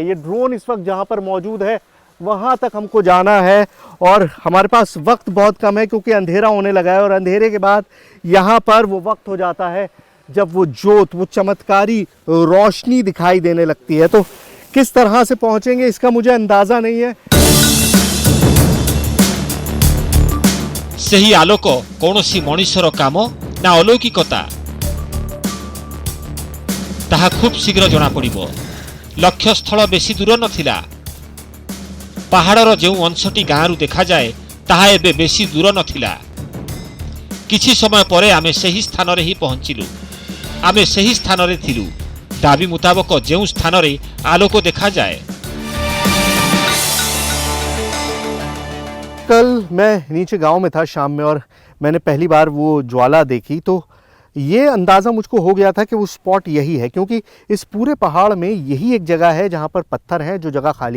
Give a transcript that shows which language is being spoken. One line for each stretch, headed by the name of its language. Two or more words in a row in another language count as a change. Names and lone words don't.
Hindi: ये ड्रोन इस वक्त जहाँ पर मौजूद है वहाँ तक हमको जाना है और हमारे पास वक्त बहुत कम है क्योंकि अंधेरा होने लगा है। और अंधेरे के बाद यहाँ पर वो वक्त हो जाता है जब वो जोत, वो चमत्कारी रोशनी दिखाई देने लगती है। तो किस तरह से पहुँचेंगे इसका मुझे अंदाज़ा नहीं है।
Odia: ସେହି ଆଲୋକ କୌଣସି ମଣିଷର କାମ ନା ଅଲୌକିକତା ତାହା ଖୁବ୍ ଶୀଘ୍ର ଜଣାପଡ଼ିବ। ଲକ୍ଷ୍ୟସ୍ଥଳ ବେଶୀ ଦୂର ନଥିଲା। ପାହାଡ଼ର ଯେଉଁ ଅଂଶଟି ଗାଁରୁ ଦେଖାଯାଏ ତାହା ଏବେ ବେଶୀ ଦୂର ନଥିଲା। କିଛି ସମୟ ପରେ ଆମେ ସେହି ସ୍ଥାନରେ ହିଁ ପହଞ୍ଚିଲୁ। ଆମେ ସେହି ସ୍ଥାନରେ ଥିଲୁ ଦାବି ମୁତାବକ ଯେଉଁ ସ୍ଥାନରେ ଆଲୋକ ଦେଖାଯାଏ।
Hindi: कल मैं नीचे गांव में था शाम में और मैंने पहली बार वो ज्वाला देखी, तो ये अंदाज़ा मुझको हो गया था कि वो स्पॉट यही है, क्योंकि इस पूरे पहाड़ में यही एक जगह है जहाँ पर पत्थर हैं, जो जगह खाली है।